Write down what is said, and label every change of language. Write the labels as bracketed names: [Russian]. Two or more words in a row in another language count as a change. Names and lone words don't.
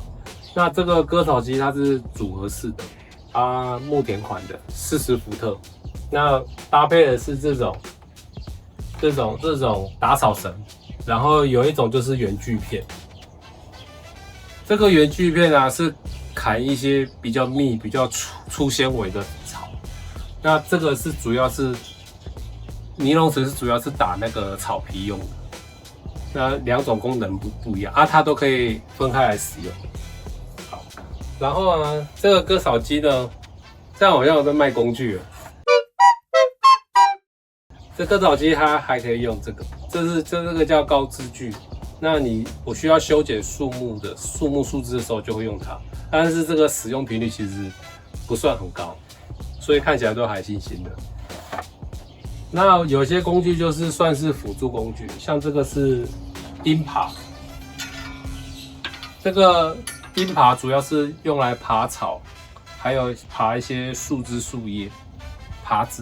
[Chinese] 那這個割草機它是組合式的，牧田款的40伏特，那搭配的是这種打草繩，然後有一種就是圆锯片。這個圆锯片是砍一些比較密、比較粗纖維的草。那這個是主要是尼龍繩，是主要是打那個草皮用的。那兩種功能不一樣它都可以分開來使用。好，然後這個割草機呢，這樣好像有在賣工具了。這割草機它還可以用這個，這個叫高枝鋸。那我需要修剪樹木樹枝的時候就會用它，但是這個使用頻率其實不算很高，所以看起來都還新新的。那有些工具就是算是輔助工具，像這個是釘耙，這個釘耙主要是用來耙草，還有耙一些樹枝樹葉，耙子。